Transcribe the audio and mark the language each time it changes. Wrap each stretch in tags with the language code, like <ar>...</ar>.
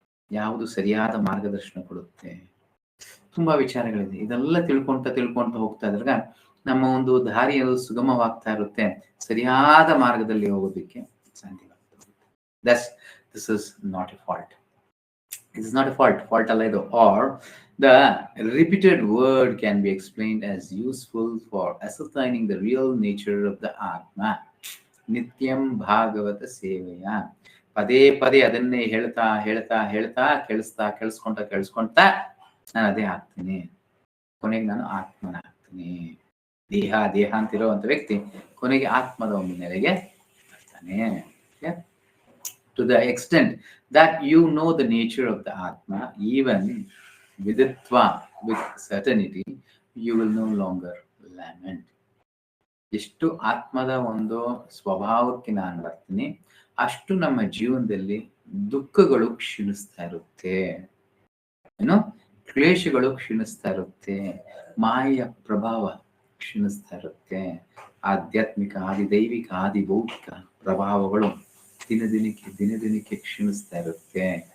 <kn>ಯಾವುದು ಸರಿಯಾದ ಮಾರ್ಗದರ್ಶನ ಕೊಡುತ್ತೆ? ತುಂಬಾ ವಿಚಾರಗಳಿದೆ. ಇದೆಲ್ಲ ತಿಳ್ಕೊಂತ ಹೋಗ್ತಾ ಇದ್ರಾಗ ನಮ್ಮ ಒಂದು ದಾರಿ ಅದು ಸುಗಮವಾಗ್ತಾ ಇರುತ್ತೆ. ಸರಿಯಾದ ಮಾರ್ಗದಲ್ಲಿ ಹೋಗೋದಕ್ಕೆ ಸಾಧ್ಯವಾಗ್ತಾ ಇರುತ್ತೆ.</kn> <en>This is not a fault. It is not a fault. Fault</en> <kn>ಅಲ್ಲ ಇದು.</kn> <en>Or the repeated word can be explained as useful for ascertaining the real nature of the Atma.</en> <sa>ನಿತ್ಯಂ ಭಾಗವತ ಸೇವೆಯ.</sa> <kn>ಪದೇ ಪದೇ ಅದನ್ನೇ ಹೇಳ್ತಾ ಕೇಳಿಸ್ಕೊಂತ ನಾನು ಅದೇ ಆಗ್ತೀನಿ. ಕೊನೆಗೆ ನಾನು ಆತ್ಮನಾಗ್ತೀನಿ. ದೇಹ ಅಂತಿರುವಂತ ವ್ಯಕ್ತಿ ಕೊನೆಗೆ ಆತ್ಮದ ಒಂದು ನೆಲೆಗೆ ಬರ್ತಾನೆ.</kn> <en>To the extent that you know the nature of the Atma, even viditva, with certainty, you will no longer lament.</en> <kn>ಎಷ್ಟು ಆತ್ಮದ ಒಂದು ಸ್ವಭಾವಕ್ಕೆ ನಾನು ಬರ್ತೀನಿ, ಅಷ್ಟು ನಮ್ಮ ಜೀವನದಲ್ಲಿ ದುಃಖಗಳು ಕ್ಷೀಣಿಸ್ತಾ ಇರುತ್ತೆ, ಏನು ಕ್ಲೇಶಗಳು ಕ್ಷೀಣಿಸ್ತಾ ಇರುತ್ತೆ, ಮಾಯೆಯ ಪ್ರಭಾವ ಕ್ಷೀಣಿಸ್ತಾ ಇರುತ್ತೆ, ಆಧ್ಯಾತ್ಮಿಕ ಆದಿದೈವಿಕ ಆದಿಭೌತಿಕ ಪ್ರಭಾವಗಳು ದಿನದಿನಕ್ಕೆ ಕ್ಷೀಣಿಸ್ತಾ ಇರುತ್ತೆ.</kn>